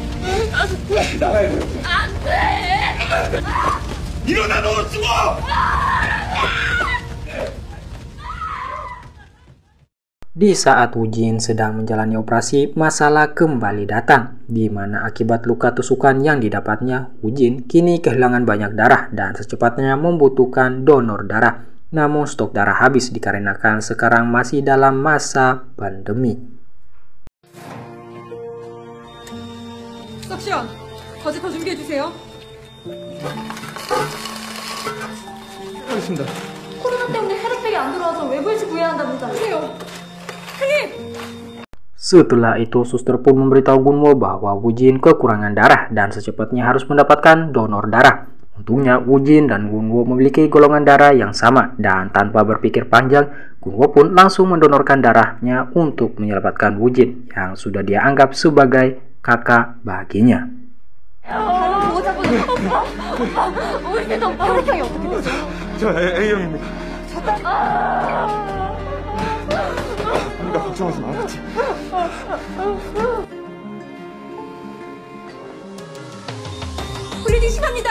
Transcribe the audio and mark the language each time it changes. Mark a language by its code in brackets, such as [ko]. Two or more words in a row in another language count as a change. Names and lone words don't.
[ko] 나가야 돼. 안 돼. 일어나, 너 죽어! [id] Di saat Woo-jin sedang menjalani operasi, masalah kembali datang, di mana akibat luka tusukan yang didapatnya, Woo-jin kini kehilangan banyak darah dan secepatnya membutuhkan donor darah. Namun stok darah habis dikarenakan sekarang masih dalam masa pandemi. [ko] 석션, 거제 더 준비해주세요. 알겠습니다. 코로나 때문에 헤르팩이 안 들어와서 외부에서 구해야 한답니다. 그래요. [id] Setelah itu, suster pun memberitahu Gunwo bahwa Woo-jin kekurangan darah dan secepatnya harus mendapatkan donor darah. Untungnya Woo-jin dan Gunwo memiliki golongan darah yang sama dan tanpa berpikir panjang, Gunwo pun langsung mendonorkan darahnya untuk menyelamatkan Woo-jin yang sudah dia anggap sebagai kakak baginya. [ko] 혈액형이 어떻게 되죠? 저 A형입니다. 우리가 걱정하지 말았지. 블리딩 심합니다.